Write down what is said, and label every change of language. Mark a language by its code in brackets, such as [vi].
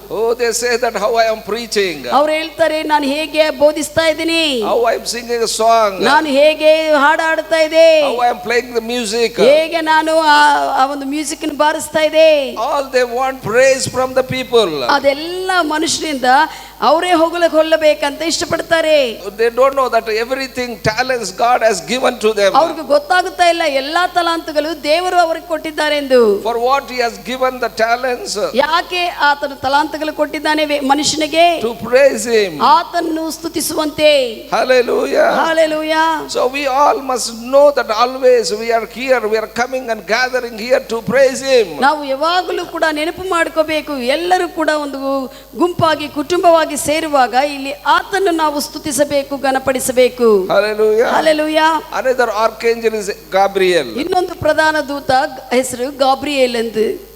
[en] Oh, they say that how I am preaching, [kn] ಅವ್ರು ಹೇಳ್ತಾರೆ ನಾನು ಹೇಗೆ ಬೋಧಿಸ್ತಾ ಇದ್ದೀನಿ, [en] how I am singing a song, [kn] ನಾನು ಹೇಗೆ ಹಾಡಾಡ್ತಾ ಇದೆ, [en] how I am playing the music, [kn] ಹೇಗೆ ನಾನು ಆ ಒಂದು ಮ್ಯೂಸಿಕ್ ಬಾರಿಸ್ತಾ ಇದೆ. [en] all they want praise from the people. [kn] ಅದೆಲ್ಲ ಮನುಷ್ಯರಿಂದ ಅವರೇ ಹೊಗಳಬೇಕಂತ ಇಷ್ಟಪಡ್ತಾರೆ. [en] They don't know that everything talents God has given to them. [kn] ಅವ್ರಿಗೆ ಗೊತ್ತಾಗುತ್ತಾ ಇಲ್ಲ ಎಲ್ಲಾ ತಲಾಂತುಗಳು ದೇವರು ಅವರಿಗೆ ಕೊಟ್ಟಿದ್ದಾರೆ ಎಂದು. [en] For what he has given the talents, [kn] ಯಾಕೆ ಆತನು ತಲಾಂತಗಳು ಕೊಟ್ಟಿದ್ದಾನೆ ಮನುಷ್ಯನಿಗೆ? [en] to praise him. [kn] ಆತನನ್ನು ಸ್ತುತಿಸುವಂತೆ. [en] Hallelujah. [kn] Hallelujah. [en] So we all must know that always we are here, we are coming and gathering here to praise him. [kn] ನಾವು ಯಾವಾಗಲೂ ಕೂಡ ನೆನಪು ಮಾಡ್ಕೋಬೇಕು, ಎಲ್ಲರೂ ಕೂಡ ಒಂದು ಗುಂಪಾಗಿ ಕುಟುಂಬವಾಗಿ ಸೇರುವಾಗ ಇಲ್ಲಿ ಆತನ್ನು ನಾವು ಸ್ತುತಿಸಬೇಕು, ಘನಪಡಿಸಬೇಕು. [en] Hallelujah. [kn] Hallelujah. [en] Another archangel is Gabriel. [kn] ಇನ್ನೊಂದು ಪ್ರಧಾನ ದೂತ ಹೆಸರು ಗಾಬ್ರಿಯೇಲ್ ಎಂದು.